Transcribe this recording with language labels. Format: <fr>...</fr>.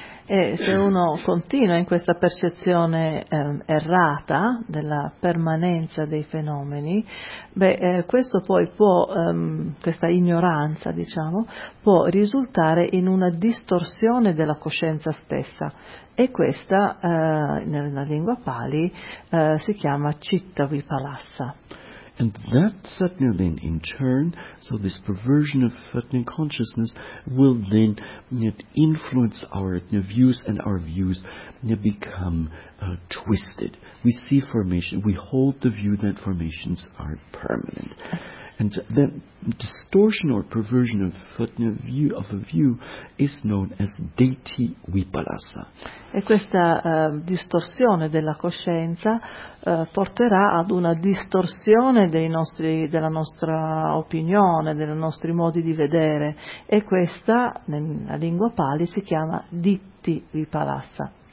<it>E se uno continua in questa percezione errata della permanenza dei fenomeni, questo poi può, questa ignoranza, diciamo, può risultare in una distorsione della coscienza stessa. E questa, nella lingua Pali, si chiama citta vipalassa.</it> <en>And that satna then in turn, so this perversion of satna consciousness will then influence our views, and our views become twisted. We see formation, we hold the view that formations are permanent. And that distortion or perversion of satna view of a view is known as deiti vipalassa.</en> <it>E questa distorsione della coscienza porterà ad una distorsione della nostra opinione, dei nostri modi di vedere, e questa nella lingua Pali si chiama ditti vipalassa.</it>